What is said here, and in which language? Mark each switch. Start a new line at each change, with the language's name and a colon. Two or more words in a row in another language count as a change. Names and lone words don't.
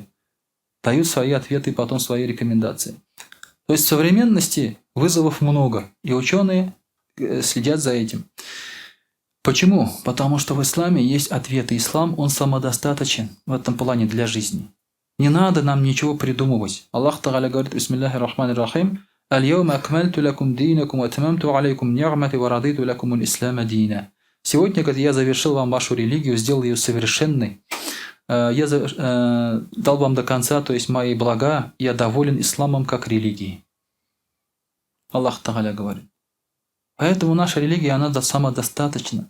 Russian: Дают свои ответы и потом свои рекомендации. То есть в современности вызовов много, и ученые следят за этим. Почему? Потому что в исламе есть ответы. Ислам, он самодостаточен в этом плане для жизни. Не надо нам ничего придумывать. Аллах Тааля говорит:
Arabic: بسم الله الرحمن الرحيم. اليوم أكملت لكم دينكم وأتممت عليكم نعمتي ورضيت لكم الإسلام دينا.
Russian: Сегодня, говорит, я завершил вам вашу религию, сделал ее совершенной. Я дал вам до конца, то есть мои блага, я доволен исламом как религией. Аллах Тааля говорит. Поэтому наша религия, она самодостаточна.